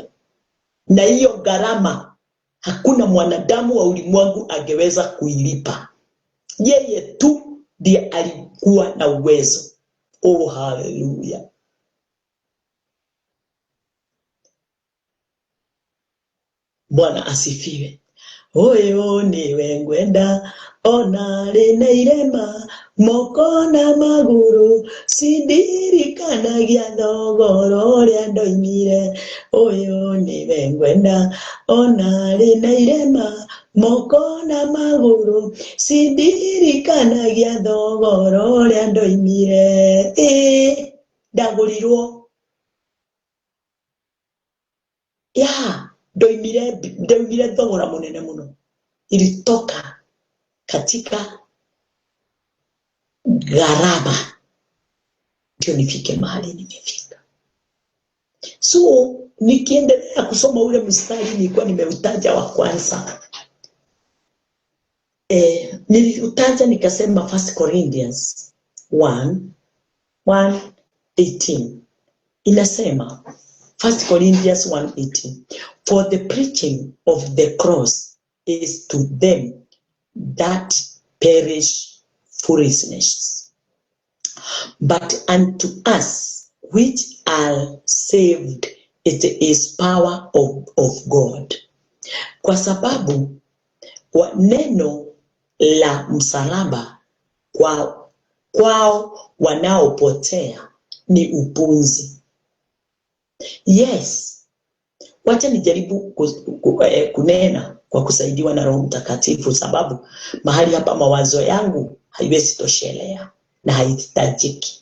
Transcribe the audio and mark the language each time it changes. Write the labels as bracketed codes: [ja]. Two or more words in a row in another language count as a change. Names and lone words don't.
[sw] Na hiyo gharama hakuna mwanadamu wa ulimwengu angeweza kuilipa. Yeye tu ndiye alikuwa na uwezo. Oh, hallelujah. Bwana asifiwe. [ki] Oyo niwe ngwenda ona rina irema moko na maguru sidirikanagia thogoro uria ndoimire. Oyo niwe ngwenda ona rina irema moko na maguru sidirikanagia thogoro uria ndoimire. Ndagurirwo ndoimire thogora munene muno. [sw] Ilitoka katika gharama ndio nifike mahali nimefika. So nikiendelea kusoma ule mstari nilikuwa nimeutaja wa kwanza, niliutaja nikasema 1 Corinthians [en] 1:18 inasema 1 Corinthians 1:18, for the preaching of the cross is to them that perish foolishness, but unto us which are saved it is power of God. [sw] Kwa sababu neno la msalaba kwao wanaopotea ni upuzi. Yes, wacha nijaribu kunena kwa kusaidiwa na Roho Mtakatifu, sababu mahali hapa mawazo yangu haiwezi toshelea na haihitajiki.